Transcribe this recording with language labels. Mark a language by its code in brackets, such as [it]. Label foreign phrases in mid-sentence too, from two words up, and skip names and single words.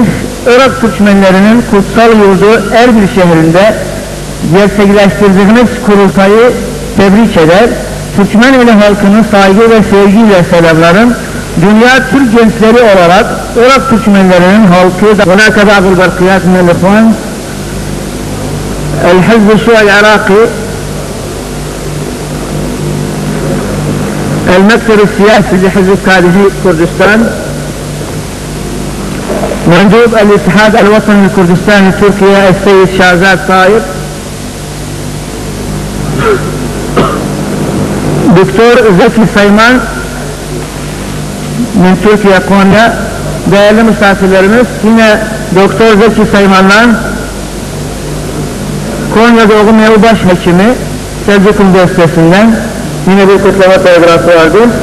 [tr] Irak Türkmenlerinin kutsal yurdu Erbil şehrinde gerçekleştirdiğiniz kurultayı tebrik eder. Türkmen ili halkının saygı ve sevgiyle selamlarım. Dünya Türk gençleri olarak Irak Türkmenlerinin halkı da [ar] هناك بعض البرقيات من الإخوان الحزب الشيعي العراقي المكتب السياسي لحزب كادفي كردستان مندوب الاتحاد الوطني الكردستاني تركيا السيد شازاد طاير Doktor Zeki Sayman min Türkiye Konya. [tr] Değerli misafirlerimiz, yine Doktor Zeki Sayman'dan Konya Doğum Evi Başhekimi Selçuk Üniversitesi'nden yine bir kutlama telgrafı vardı.